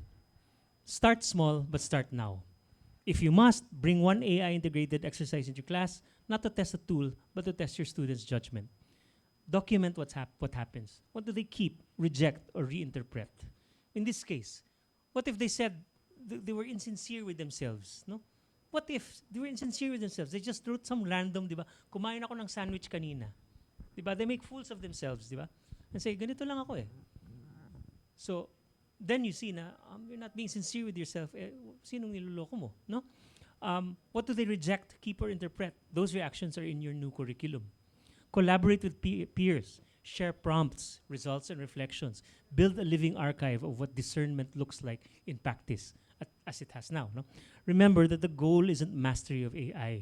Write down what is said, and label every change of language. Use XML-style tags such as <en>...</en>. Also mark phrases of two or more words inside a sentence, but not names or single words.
<en>Start small, but start now. If you must, bring one AI integrated exercise into class, not to test a tool, but to test your students' judgment. Document what happens. What do they keep, reject, or reinterpret? In this case, what if they said they were insincere with themselves? No? What if they were insincere with themselves? They just wrote some random,</en> <tl>di ba? Kumain ako ng sandwich kanina. Di ba?</tl> <en>They make fools of themselves,</en> <tl>di ba?</tl> <en>And say,</en> <tl>ganito lang ako eh.</tl> <en>So, then you see na you're not being sincere with yourself.</en> <tl>Sinong niloloko mo?</tl> <en>No? What do they reject, keep, or interpret? Those reactions are in your new curriculum. Collaborate with peers. Share prompts, results, and reflections. Build a living archive of what discernment looks like in practice, as it has now. No? Remember that the goal isn't mastery of AI.</en>